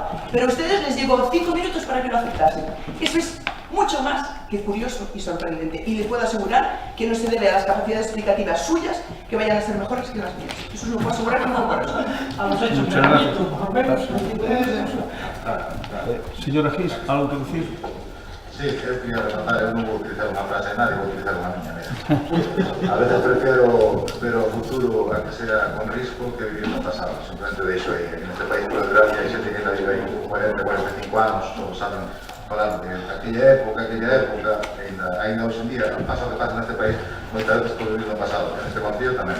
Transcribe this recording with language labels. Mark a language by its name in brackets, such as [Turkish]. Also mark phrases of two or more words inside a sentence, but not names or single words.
[Spanish] Pero a ustedes les llegó 5 minutos para que lo aceptasen. Eso es mucho más que curioso y sorprendente. Y les puedo asegurar que no se debe a las capacidades explicativas suyas que vayan a ser mejores que las mías. Eso se lo puedo asegurar que no lo puedo. A los hechos, Muchas gracias. por lo menos, Señora Gis, ¿algo que decir? [Galician] Sí, creo que iba a rematar, eu non vou utilizar unha frase de nadie, vou utilizar unha miña, mira. A veces prefiero ver o futuro a que sea con risco que vivir no pasado. Simplemente deixo aí, en este país por desgracia, hai xente que ainda vive aí 40, 45 anos, todos saben falando de aquella época, ainda hoxe en día, pasa o que pasa neste país, moitas veces por vivir no pasado, en este concilio tamén.